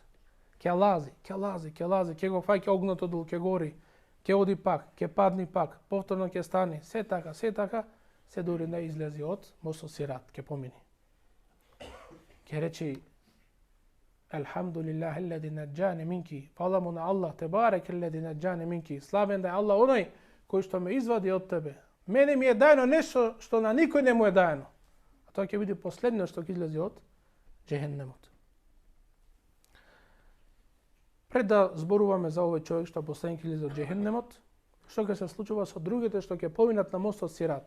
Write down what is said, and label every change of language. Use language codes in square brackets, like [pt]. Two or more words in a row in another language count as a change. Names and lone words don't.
[mk] Ќе лази, ќе го фаќа огното дол, ќе гори, ќе оди пак, ќе падни пак, повторно ќе стане, се така, се дури не излези од мостот Сират, ќе помини. Ќе речи [ar] الحمد لله الذي نجاني منك, [mk] фала му на Аллах, [ar] تبارك الذي نجاني منك, [mk] славен да е Аллах оној кој што ме извади од тебе. Мене ми е дајно нешто што на никој не му е дајно. А тоа ќе биде последно што ќе излези од џехеннемот. Пред да зборуваме за овој човек што последен ќе излезе од џехеннемот, што ќе се случува со другите што ќе поминат на мостот Сират?